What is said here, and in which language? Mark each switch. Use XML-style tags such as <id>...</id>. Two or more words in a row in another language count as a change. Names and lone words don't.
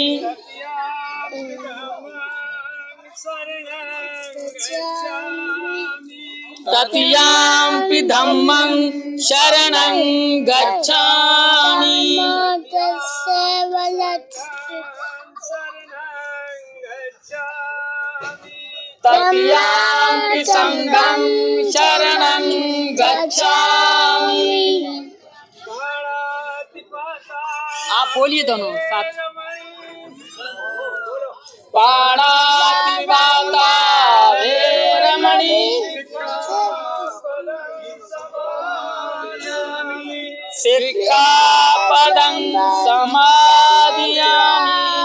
<pi>तृतीयंपि धम्मं शरणं गच्छामि। तृतीयंपि संघं शरणं गच्छामि।</pi> <hi>आप बोलिए दोनों साथ।</hi> <pi>पाणातिपाता वेरमणि सिक्खापदं समादियामि।</pi>